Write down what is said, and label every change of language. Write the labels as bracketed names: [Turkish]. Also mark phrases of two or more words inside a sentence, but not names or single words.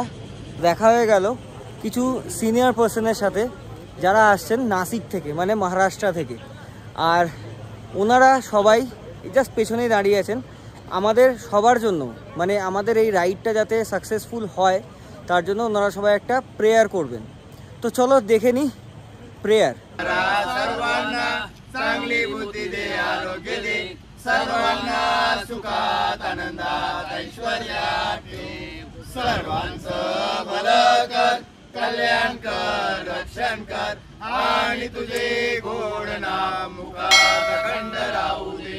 [Bangla] দেখা হয়ে গেল কিছু [English] senior person [Bangla] সাথে, যারা আসছেন নাসিক থেকে, মানে মহারাষ্ট্র থেকে, আর ওনারা সবাই জাস্ট পেছনেই দাঁড়িয়ে আছেন আমাদের সবার জন্য, মানে আমাদের এই রাইডটা যাতে সাকসেসফুল হয় তার জন্য ওনারা সবাই একটা প্রেয়ার করবেন। তো চলো দেখে নিই প্রেয়ার। [Marathi] सर्वांना चांगली बुद्धी दे, आरोग्य दे, सर्वांना सुखात आनंदात ऐश्वर्यात ठेव, सर्वांचं भलं कर, कल्याण कर, रक्षण कर, आणि तुझे गोड नाम मुखात अखंड राहू दे.